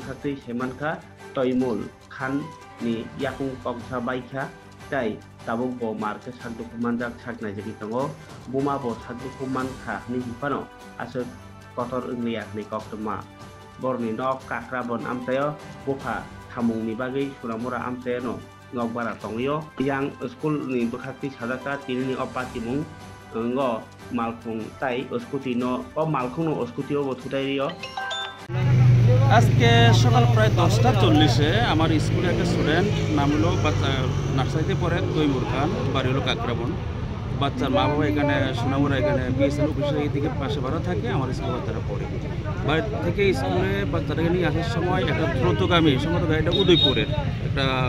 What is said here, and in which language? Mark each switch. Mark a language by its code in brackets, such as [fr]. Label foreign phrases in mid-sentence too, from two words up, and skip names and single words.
[trp] bwkhaktui semanka toimul khan ni yakung kongsa baikha tai tabuk bo marke sakduku manjak saknai jeki tongo buma bo sakduku mankha ni hifano asuk kotor unglia ni koktuma borni nok kakrabon amtayo bukha thamung ni bagai Sunamura amteno ngokbara tongyo yang school ni bwkhakti sadaka tinini opati mung ngo malkhung tai oskuti no o malkhung no oskuti o bothutai [bn] আজকে সকাল প্রায় 10:40 আমার স্কুলের একটা স্টুডেন্ট নাম হলো নার্সারিতে পড়ে তৈমুর খান বাড়ি হলো কাকরাবন বাচ্চার মা বাবা এখানে সুনামুরা এখানে বিএসএল অফিসের এইদিকে পাশে ভাড়া থাকে আমার স্কুলে বাচ্চারা পড়ে বাড়ি থেকে স্কুলে বাচ্চাটাকে নিয়ে আসার সময় একটা দ্রুতগামী সম্ভবত গাড়িটা উদয়পুরের একটা